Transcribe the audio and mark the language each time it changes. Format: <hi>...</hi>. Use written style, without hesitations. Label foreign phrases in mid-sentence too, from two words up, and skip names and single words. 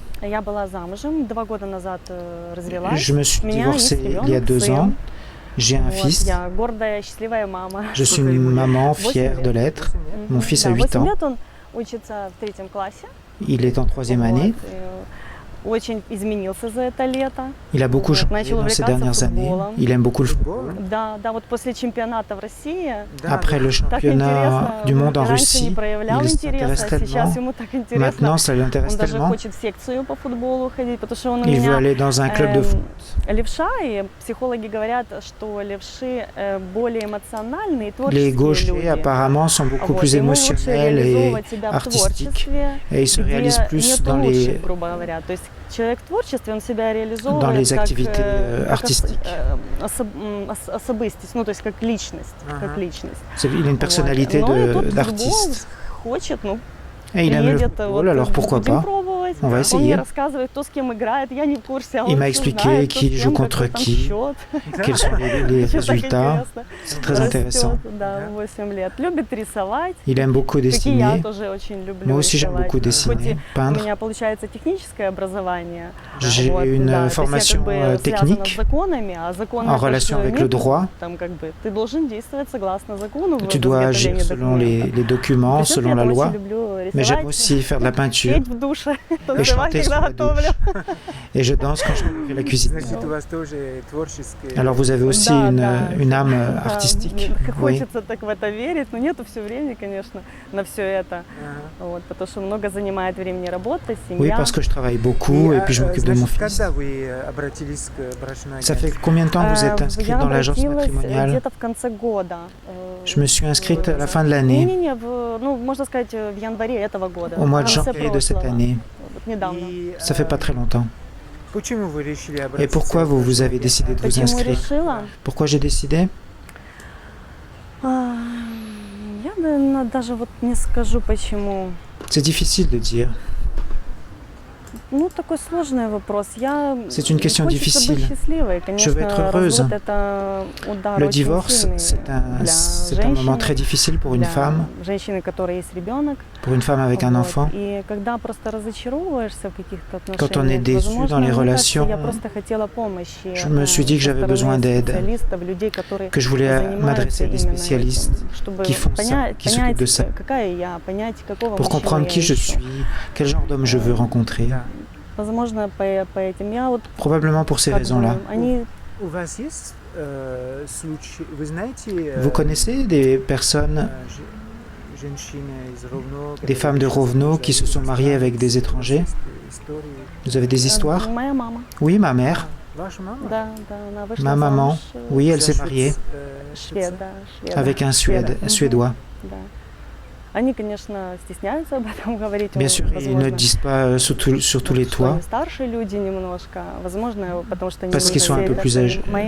<fr>Je me suis divorcée il y a 2 ans. J'ai un fils. Je suis une maman fière de l'être. Mon fils a 8 ans. Il est en 3e année.</fr> <ru>очень изменился за это лето.</ru> <fr>Il a beaucoup changé</fr> <ru>Начал</ru> <fr>dans ces</fr> <ru>увлекаться</ru> <fr>dernières années.</fr> <ru>футболом.</ru> <fr>Il aime beaucoup le football.</fr> <ru>Да, да, вот после чемпионата в России</ru> <fr>Après le</fr> <ru>так</ru> <fr>championnat</fr> <ru>интересно.</ru> <fr>du monde en</fr> <ru>Раньше не</ru> <fr>Russie,</fr> <ru>проявлял</ru> <fr>il</fr> <ru>интереса,</ru> <fr>s'intéresse</fr> <ru>а сейчас</ru> <fr>tellement.</fr> <ru>ему так интересно.</ru> <fr>Maintenant, ça l'intéresse</fr> <ru>Он даже</ru> <fr>tellement.</fr> <ru>хочет в секцию по футболу ходить, потому что он у</ru> <fr>Il veut</fr> <ru>меня</ru> <fr>aller dans un club de foot.</fr> <ru>левша, и психологи говорят, что левши более эмоциональные и</ru> <fr>Les</fr> <ru>творческие</ru> <fr>gauchers,</fr> <ru>люди.</ru> <fr>apparemment, sont beaucoup</fr> <ru>Вот,</ru> <fr>plus</fr> <ru>ему лучше</ru> <fr>émotionnels et</fr> <ru>реализовывать себя в</ru> <fr>artistiques.</fr> <ru>творчестве,</ru> <fr>Et ils se réalisent</fr> <ru>где</ru> <fr>plus</fr> <ru>нет</ru> <fr>dans</fr> <ru>лучших,</ru> <fr>les,</fr> <ru>грубо говоря. То есть человек в творчестве, он себя реализовывает</ru> <fr>dans les</fr> <ru>как,</ru> <fr>activités artistiques.</fr> <ru>особистость, ну то есть как личность, как личность.</ru> <fr>Il a une personnalité</fr> <ru>Вот. Ну, и тут</ru> <fr>d'artiste.</fr> <ru>футбол хочет, ну,</ru> <fr>Et il aime le</fr> <ru>приедет,</ru> <fr>football, alors pourquoi</fr> <ru>будем</ru> <fr>pas?</fr> <ru>пробовать.</ru> <fr>On va</fr> <ru>Он</ru> <fr>essayer.</fr> <ru>мне рассказывает, кто с кем играет, я не в курсе, а</ru> <fr>Il</fr> <ru>он</ru> <fr>m'a</fr> <ru>всё</ru> <fr>expliqué</fr> <ru>знает, кто</ru> <fr>qui</fr> <ru>с</ru> <fr>joue</fr> <ru>кем,</ru> <fr>contre</fr> <ru>какой там</ru> <fr>qui,</fr> <ru>счет.</ru> <fr>quels sont les</fr> <ru>Очень так</ru> <fr>résultats.</fr> <ru>интересно.</ru> <fr>C'est très intéressant.</fr> <ru>Растет, да, 8 лет. Любит рисовать.</ru> <fr>Il aime beaucoup</fr> <ru>Как и я</ru> <fr>dessiner.</fr> <ru>тоже очень люблю</ru> <fr>Moi aussi, j'aime</fr> <ru>рисовать.</ru> <fr>beaucoup</fr> <ru>Хоть</ru> <fr>dessiner,</fr> <ru>и у</ru> <fr>peindre.</fr> <ru>меня получается техническое образование.</ru> <fr>J'ai</fr> <ru>вот,</ru> <fr>une</fr> <ru>да, то есть я</ru> <fr>formation</fr> <ru>как бы связана</ru> <fr>technique</fr> <ru>с законами, а законы</ru> <fr>en</fr> <ru>это</ru> <fr>relation</fr> <ru>же</ru> <fr>avec le</fr> <ru>нет,</ru> <fr>droit.</fr> <ru>там как бы ты должен действовать согласно закону в</ru> <fr>Tu dois agir</fr> <ru>изготовлении</ru> <fr>selon</fr> <ru>документов.</ru> <fr>les documents,</fr> <ru>Причём</ru> <fr>selon</fr> <ru>я</ru> <fr>la loi.</fr> <ru>очень люблю</ru> <fr>Mais j'aime</fr> <ru>рисовать,</ru> <fr>aussi faire de la peinture</fr> <ru>петь в душе,</ru> <fr>et</fr> <ru>танцевать,</ru> <fr>chanter</fr> <ru>когда</ru> <fr>sous la</fr> <ru>готовлю.</ru> <fr>douche. Et je danse quand je fais la cuisine.</fr> <ru>Значит, у вас тоже творческое...</ru> <fr>Alors vous avez aussi</fr> <ru>Да,</ru> <fr>une</fr> <ru>да,</ru> <fr>âme</fr> <ru>да,</ru> <fr>artistique.</fr> <ru>мне</ru> <fr>Oui.</fr> <ru>хочется так в это верить, но нету все времени, конечно, на все это. Ага. Вот, потому что много занимает времени работа, семья.</ru> <fr>Oui, parce que je travaille beaucoup et puis je m'occupe de mon</fr> <ru>Значит,</ru> <fr>fils.</fr> <ru>когда вы обратились к брачной</ru> <fr>Ça fait</fr> <ru>агентству?</ru> <fr>combien de temps que vous êtes inscrite</fr> <ru>Я</ru> <fr>dans l'agence</fr> <ru>обратилась</ru> <fr>matrimoniale?</fr> <ru>где-то в конце года.</ru> <fr>Je me suis inscrite à la fin de l'année,</fr> <ru>Не-не-не, ну, можно сказать, в январе этого года.</ru> <fr>au mois de</fr> <ru>в конце</ru> <fr>janvier de cette</fr> <ru>прошлого.</ru> <fr>année.</fr> <ru>Вот недавно. И,</ru> <fr>Ça fait pas très longtemps.</fr> <ru>Почему вы решили</ru> <fr>Et</fr> <ru>обратиться</ru> <fr>pourquoi</fr> <ru>к</ru> <fr>vous</fr> <ru>брачной</ru> <fr>avez décidé de vous</fr> <ru>Почему</ru> <fr>inscrire?</fr> <ru>решила?</ru> <fr>Pourquoi j'ai décidé?</fr> <ru>Я, наверное, даже вот не скажу почему.</ru> <fr>C'est difficile de dire.</fr> <ru>Ну, такой сложный вопрос.</ru> <fr>C'est une question</fr> <ru>хочется</ru> <fr>difficile.</fr> <ru>быть счастливой.</ru> <fr>Je veux être heureuse.</fr> <ru>Развод это удар</ru> <fr>Le</fr> <ru>очень</ru> <fr>divorce,</fr> <ru>сильный</ru> <fr>c'est</fr> <ru>для</ru> <fr>un moment</fr> <ru>женщины,</ru> <fr>très difficile pour une</fr> <ru>для</ru> <fr>femme,</fr> <ru>женщины, у которой есть ребенок.</ru> <fr>pour une femme avec un</fr> <ru>Вот.</ru> <fr>enfant.</fr> <ru>И когда просто разочаровываешься в каких-то</ru> <fr>Quand on est</fr> <ru>отношениях,</ru> <fr>déçu</fr> <ru>возможно,</ru> <fr>dans les</fr> <ru>мне кажется,</ru> <fr>relations,</fr> <ru>я просто хотела помощи.</ru> <fr>je me suis dit que</fr> <ru>со</ru> <fr>j'avais</fr> <ru>стороны</ru> <fr>besoin d'aide,</fr> <ru>специалистов, людей, которые</ru> <fr>que je voulais</fr> <ru>занимаются</ru> <fr>m'adresser à des</fr> <ru>именно</ru> <fr>spécialistes</fr> <ru>этим, чтобы</ru> <fr>qui font ça,</fr> <ru>понять,</ru> <fr>qui s'occupent de ça,</fr> <ru>какая я, понять, какого</ru> <fr>pour</fr> <ru>мужчину</ru> <fr>comprendre qui</fr> <ru>я</ru> <fr>je</fr> <ru>ищу.</ru> <fr>suis, quel genre d'homme je veux rencontrer.</fr> <ru>Да. Возможно, по этим. Я вот</ru> <fr>Probablement pour ces</fr> <ru>как бы,</ru> <fr>raisons-là.</fr> <ru>они У вас есть случаи, вы знаете...</ru> <fr>Vous connaissez des personnes,</fr> <ru>женщины из Ровно,</ru> <fr>des femmes de Rovno qui se sont mariées avec des étrangers? Vous avez des histoires?</fr> <ru>моя мама.</ru> <fr>Oui, ma mère.</fr> <ru>Ваша мама? Да, да, она вышла</ru> <fr>Ma maman,</fr> <ru>замуж,</ru> <fr>oui, elle s'est mariée</fr> <ru>шведа,</ru> <fr>avec un Мгм. Suédois.</fr> <ru>Да. Они, конечно, стесняются об этом говорить.</ru> <fr>Bien sûr, ils ne disent pas sur tous les toits,</fr> <ru>Старшие люди немножко, возможно, потому что</ru> <fr>parce qu'ils sont un peu plus âgés.</fr> <ru>Моей</ru>